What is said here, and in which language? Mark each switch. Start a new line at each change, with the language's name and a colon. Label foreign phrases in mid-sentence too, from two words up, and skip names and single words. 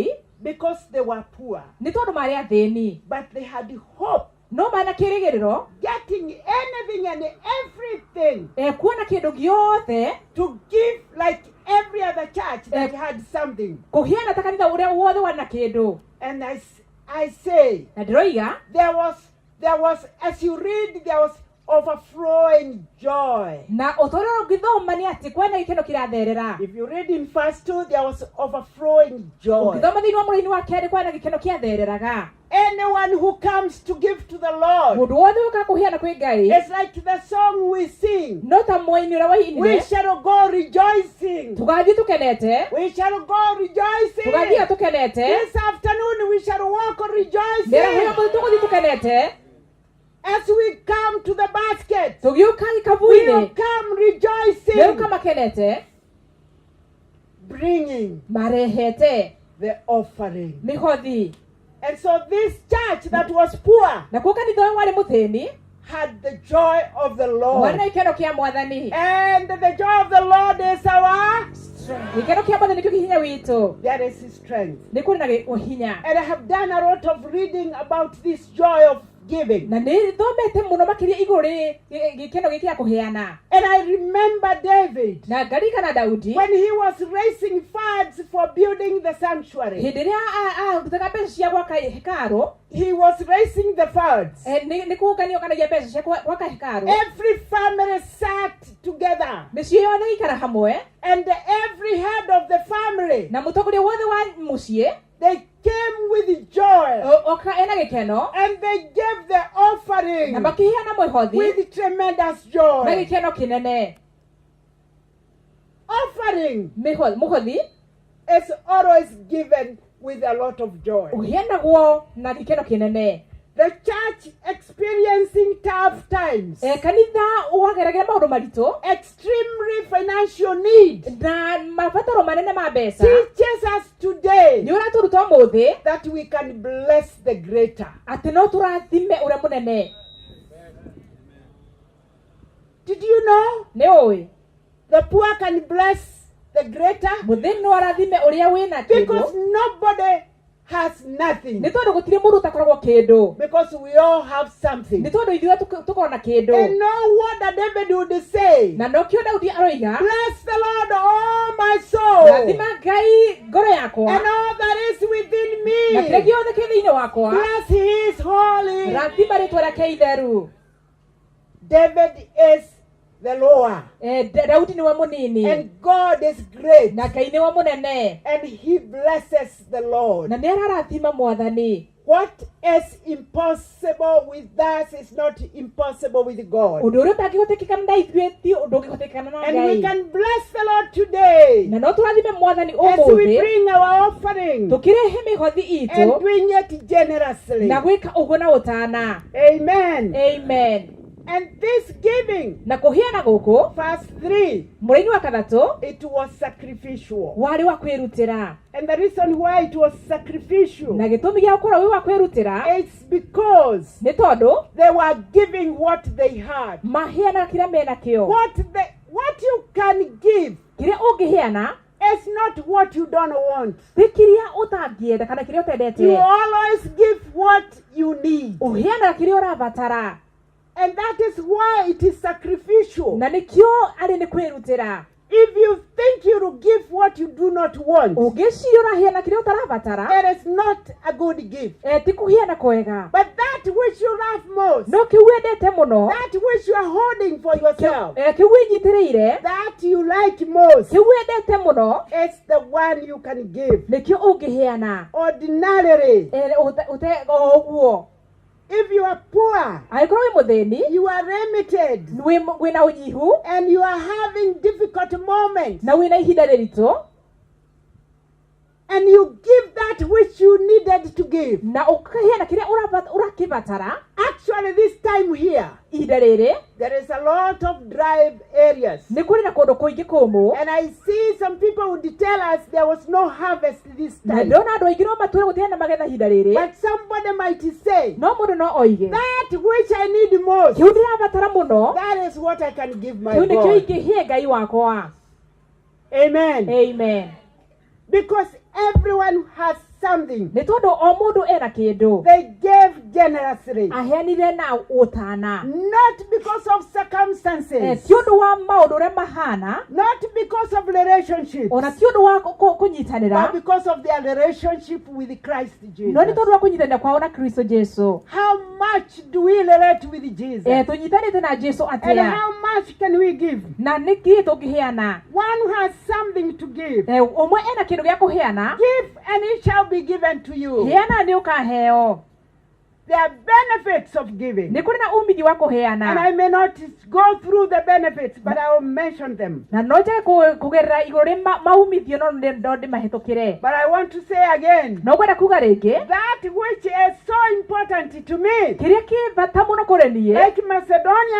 English: because they were poor.
Kikuyu: nĩ tondũ marĩ athĩni,
English: But they had hope,
Kikuyu: no mena kĩrĩgĩrĩro
English: getting anything and everything
Kikuyu: kuona kĩndũ gĩothe
English: to give like every other church that had something.
Kikuyu: kũhiana ta kanitha ũrĩa wothe warĩ na kĩndũ.
English: And I say,
Kikuyu: Na ndĩroiga
English: there was, as you read, there was overflowing joy.
Kikuyu: na ũtũũro ũngĩthoma nĩ atĩ kwena gĩkeno kĩratherera.
English: If you read in verse 2, there was overflowing joy.
Kikuyu: Ũngĩthoma thĩinĩ wa mũraini wa kerĩ kwena gĩkeno kĩathereraga.
English: Anyone who comes to give to the Lord,
Kikuyu: Mũndũ wothe ũka kũhiana kwĩ Ngai
English: it's like the song we sing.
Kikuyu: no ta mũini ũrĩa
English: We
Kikuyu: wainire,
English: shall go rejoicing.
Kikuyu: tũgathiĩ tũkenete,
English: We shall go rejoicing.
Kikuyu: tũgathiĩ tũkenete,
English: This afternoon we shall walk
Kikuyu: mĩaraho
English: rejoicing.
Kikuyu: ya mũthĩ tũgũthiĩ tũkenete,
English: As we come to the basket,
Kikuyu: tũgĩũka
English: we will
Kikuyu: gĩkabu-inĩ
English: come
Kikuyu: nĩũka
English: rejoicing,
Kikuyu: makenete,
English: bringing
Kikuyu: marehete
English: the offering.
Kikuyu: mĩhothi.
English: And so this church that was poor
Kikuyu: Na kuo kanitha ũyũ warĩ mũthĩni
English: had the joy of the
Kikuyu: warĩ
English: Lord.
Kikuyu: na gĩkeno kĩa Mwathani.
English: And the joy of the Lord is our,
Kikuyu: Gĩkeno kĩa Mwathani nĩkĩo hinya witũ,
English: there is his strength.
Kikuyu: nĩ kũrĩ na hinya.
English: And I have done a lot of reading about this joy of giving.
Kikuyu: Na nĩ thomete mũno makĩria igũrũ rĩ gĩkeno gĩkĩ gĩa kũheana.
English: And I remember David,
Kikuyu: Na ngarikana Daudi
English: when he was raising funds for building the sanctuary.
Kikuyu: hĩndĩ ĩrĩa arutaga mbeca cia gwaka hekarũ,
English: He was raising the funds.
Kikuyu: nĩ kũngania ũkanagia mbeca cia gwaka hekarũ.
English: Every family sat together,
Kikuyu: Mĩciĩ yothe ĩikara hamwe,
English: and every head of the family,
Kikuyu: na mũtongoria wothe wa mũciĩ
English: they came with joy,
Kikuyu: oka ena gĩkeno,
English: and they gave the offering
Kikuyu: na makĩheana mwĩhothi
English: with tremendous
Kikuyu: na
English: joy.
Kikuyu: gĩkeno kĩnene.
English: Offering
Kikuyu: Mũhothi
English: is always given with a lot of joy.
Kikuyu: ũheanagwo na gĩkeno kĩnene.
English: The church experiencing tough times,
Kikuyu: Kanitha ũgageragĩra maũndũ maritũ
English: extremely financial need,
Kikuyu: na mabataro manene ma mbeca,
English: teaches us today
Kikuyu: nĩ ũratũruta ũmũthĩ
English: that we can bless the greater.
Kikuyu: atĩ no tũrathime ũrĩa mũnene.
English: Did you know
Kikuyu: Nĩ ũĩ
English: the poor can bless the greater?
Kikuyu: mũthĩ no arathime ũrĩa wĩna
English: Because
Kikuyu: kĩndũ,
English: nobody has nothing.
Kikuyu: nĩ tondũ gũtirĩ mũndũ ũtakoragwo kĩndũ,
English: Because we all have something.
Kikuyu: nĩ tondũ ithuĩ tũkorwo na kĩndũ.
English: And know what that David would say.
Kikuyu: Na nokĩo Daudi aroiga,
English: Bless the Lord, all my soul,
Kikuyu: rathima Ngai ngoro yakwa
English: and all that is within
Kikuyu: na kĩrĩa
English: me.
Kikuyu: gĩothe kĩ thĩinĩ wakwa,
English: Bless his holy.
Kikuyu: rathima rĩtwa rĩake itheru.
English: David is the lower,
Kikuyu: Daudi nĩwe mũnini
English: and God is great,
Kikuyu: na Ngai nĩwe mũnene,
English: and he blesses the Lord.
Kikuyu: na nĩ ararathima Mwathani.
English: What is impossible with us is not impossible with God.
Kikuyu: Ũndũ ũrĩa ũtangĩhotekekana na ithuĩ ti ũndũ ũngĩhotekana na
English: And we
Kikuyu: Ngai.
English: can bless the Lord today
Kikuyu: Na no tũrathime Mwathani
English: as we
Kikuyu: ũmũthĩ
English: bring our offering
Kikuyu: tũkĩrehe mĩhothi
English: and
Kikuyu: itũ
English: bring it generously.
Kikuyu: na gwĩka ũguo na ũtana.
English: Amen.
Kikuyu: Amen.
English: And this giving,
Kikuyu: Na kũheana gũkũ
English: verse 3,
Kikuyu: mũraini wa kathatũ
English: it was sacrificial.
Kikuyu: warĩ wa kwĩrutĩra,
English: And the reason why it was sacrificial,
Kikuyu: na gĩtũmi gĩa gũkorwo wĩ wa kwĩrutĩra
English: it's because
Kikuyu: nĩ tondũ
English: they were giving what they had.
Kikuyu: maheanaga kĩrĩa mena kĩo.
English: What you can give
Kikuyu: Kĩrĩa ũngĩheana
English: is not what you don't want.
Kikuyu: ti kĩrĩa ũtangĩenda kana kĩrĩa
English: You
Kikuyu: ũtendete.
English: always give what you need.
Kikuyu: Ũheanaga kĩrĩa ũrabatara,
English: And that is why it is sacrificial.
Kikuyu: na nĩkĩo arĩ nĩ kwĩrutĩra.
English: If you think you will give what you do not want,
Kikuyu: ũngĩciũra heana kĩrĩa ũtarabatara
English: it is not a good gift.
Kikuyu: ti kũheana kwega,
English: But that which you love most,
Kikuyu: no kĩu wendete mũno,
English: that which you are holding for yourself,
Kikuyu: kĩu wĩnyitĩrĩire,
English: that you like most,
Kikuyu: kĩu wendete mũno,
English: it's the one you can give.
Kikuyu: nĩkĩo ũngĩheana
English: Ordinarily,
Kikuyu: o ũguo.
English: if you are poor,
Kikuyu: Angĩkorwo wĩ mũthĩni,
English: you are limited,
Kikuyu: wĩna ũnyihu
English: and you are having difficult moments,
Kikuyu: na wĩna ihinda rĩritũ,
English: and you give that which you needed to give.
Kikuyu: na ũkaheana kĩrĩa ũrakĩbatara,
English: Actually, this time here,
Kikuyu: ihinda rĩrĩ
English: there is a lot of dry areas.
Kikuyu: nĩ kũrĩ na kũndũ kũingĩ kũmũ,
English: And I see some people would tell us there was no harvest this
Kikuyu: na
English: time.
Kikuyu: ndĩrona andũ aingĩ no matwĩre gũtirĩ na magetha ihinda rĩrĩ,
English: But somebody might say,
Kikuyu: no mũndũ no oige
English: that which I need most,
Kikuyu: kĩu ndĩrabatara mũno,
English: that is what I can give my
Kikuyu: kĩu nĩkĩo
English: God.
Kikuyu: ingĩhe Ngai wakwa.
English: Amen.
Kikuyu: Amen.
English: Because everyone has something.
Kikuyu: Nĩ tondũ o mũndũ ena kĩndũ,
English: They gave generously.
Kikuyu: aheanire na ũtana,
English: Not because of circumstances.
Kikuyu: ti ũndũ wa maũndũ ũrĩa mahana,
English: Not because of relationships.
Kikuyu: ona ti ũndũ wa
English: But
Kikuyu: kũnyitanĩra,
English: because of their relationship with Christ
Kikuyu: no nĩ
English: Jesus.
Kikuyu: tondũ wa kũnyitanĩra kwao na Kristo Jesu.
English: How much do we relate with Jesus?
Kikuyu: Tũnyitanĩte na Jesu
English: And
Kikuyu: atĩa,
English: how much can we give?
Kikuyu: na nĩkĩ tũngĩheana?
English: One who has something to give.
Kikuyu: Ũmwe ena kĩndũ gĩa kũheana,
English: Give and it shall be given to you.
Kikuyu: heana nĩ ũkaheo.
English: There are benefits of giving.
Kikuyu: Nĩ kũrĩ na umithio wa
English: And I
Kikuyu: kũheana,
English: may not go through the benefits, but I will mention them.
Kikuyu: na no njage kũgerera igũrũ rĩ maumithio, no ndĩmahĩtũkĩre.
English: But I want to say again,
Kikuyu: No ngwenda kuga rĩngĩ,
English: that which is so important to me,
Kikuyu: kĩrĩa kĩ bata mũno kũrĩ niĩ,
English: like Macedonian